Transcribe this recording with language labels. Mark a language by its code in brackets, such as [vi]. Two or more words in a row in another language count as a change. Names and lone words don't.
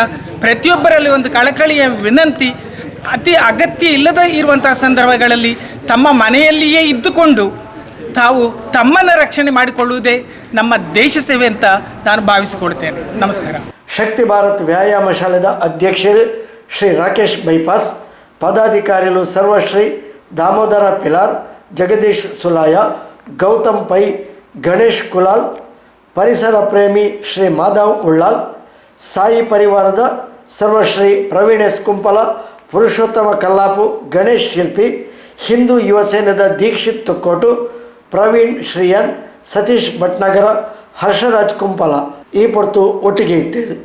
[kn] ಪ್ರತಿಯೊಬ್ಬರಲ್ಲಿ ಒಂದು ಕಳಕಳಿಯ ವಿನಂತಿ, ಅತಿ ಅಗತ್ಯ ಇಲ್ಲದ ಇರುವಂತಹ ಸಂದರ್ಭಗಳಲ್ಲಿ ತಮ್ಮ ಮನೆಯಲ್ಲಿಯೇ ಇದ್ದುಕೊಂಡು ತಾವು ತಮ್ಮನ್ನು ರಕ್ಷಣೆ ಮಾಡಿಕೊಳ್ಳುವುದೇ ನಮ್ಮ ದೇಶ ಸೇವೆ ಅಂತ ನಾನು ಭಾವಿಸಿಕೊಳ್ತೇನೆ. ನಮಸ್ಕಾರ. ಶಕ್ತಿ ಭಾರತ್ ವ್ಯಾಯಾಮ ಶಾಲೆದ ಅಧ್ಯಕ್ಷರು ಶ್ರೀ ರಾಕೇಶ್ ಬೈಪಾಸ್, ಪದಾಧಿಕಾರಿಗಳು ಸರ್ವಶ್ರೀ ದಾಮೋದರ ಪಿಲಾರ್, ಜಗದೀಶ್ ಸುಲಾಯ, ಗೌತಮ್ ಪೈ, ಗಣೇಶ್ ಕುಲಾಲ್, ಪರಿಸರ ಪ್ರೇಮಿ ಶ್ರೀ ಮಾಧವ್ ಉಳ್ಳಾಲ್, ಸಾಯಿ ಪರಿವಾರದ ಸರ್ವಶ್ರೀ ಪ್ರವೀಣೇಶ್ ಕುಂಪಲ, ಪುರುಷೋತ್ತಮ ಕಲ್ಲಾಪು, ಗಣೇಶ್ ಶಿಲ್ಪಿ, ಹಿಂದೂ ಯುವ ಸೇನೆದ ದೀಕ್ಷಿತ್ ತುಕ್ಕೋಟು, ಪ್ರವೀಣ್ ಶ್ರೀಯನ್, ಸತೀಶ್ ಭಟ್ನಗರ, ಹರ್ಷರಾಜ್ ಕುಂಪಲ ಈ ಪೊರ್ತು ಒಟ್ಟಿಗೆ ಇದ್ದೇವೆ.